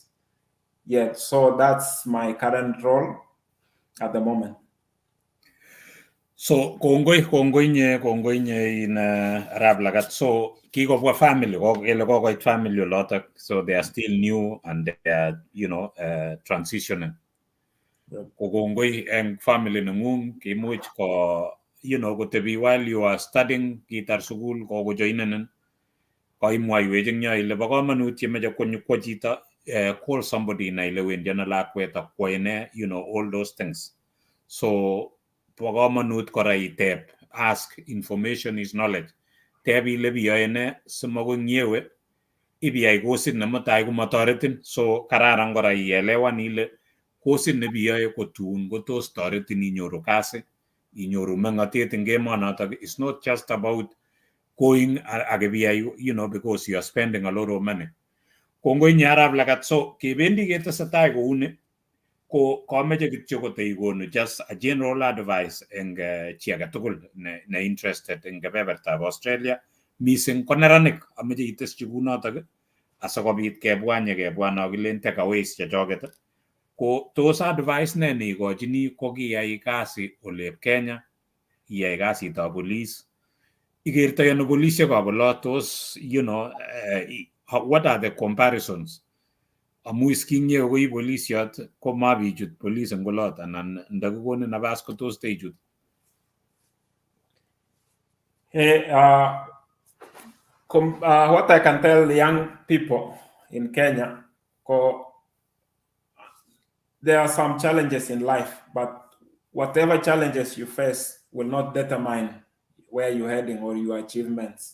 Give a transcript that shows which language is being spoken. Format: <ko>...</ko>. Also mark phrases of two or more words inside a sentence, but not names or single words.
<en>Yeah, so that's my current role at the moment.</en> <kln>So kongoi nye in Arab Lagat. So kikobwa family, kokoit family lot.</kln> <en>So they are still new and they are, transitioning.</en> <kln>Kongoi and family nengung kimuch ko kotebi</kln> <en>while you are studying</en> <kln>kitar sukul ko joinen ko imwaiwech eng yo ile bo kamanut yemeche kwo chito</kln> <en>call somebody</en> <kln>na ile wendi na lakwet akwoe ne</kln> <en>all those things.</en> <kln>So bo kamanut kora iteb,</kln> <en>ask. Information is knowledge.</en> <kln>Teb ile biyoe ne simakongyewe ibiyai kosit nemutai komatoretin. So kararan kora ielewan ile kosit nebiyoe kotun kotos toretin inyoru kasi inyoru mengatet eng emonotok.</kln> <en>It's not just about going because you are spending a lot of money.</en> <kln>Kongoi nye Arap Lagat. So kebendi ketesetai kouni ko kameche kityo koteikonu</kln> <en>just a general advice</en> <kln>eng chi age tugul ne interested eng kebebertab Australia, mising ko neranik. Ameche iteschi kunotok asikobit kebwa nokilen takeaways chechoket. Ko tos advice ne neikochini ko kiyai kasi olep Kenya, iyai kasitab police, ikertoi ano polisiekab olot, tos</kln> <en>what are the comparisons?</en> <kln>Amu iskinye koi polisiot ko mabichut police eng olot, anan ndakikonin nabas ko tos teichut.</kln> <en>What I can tell the young people in Kenya, there are some challenges in life, but whatever challenges you face will not determine where you're heading or your achievements.</en>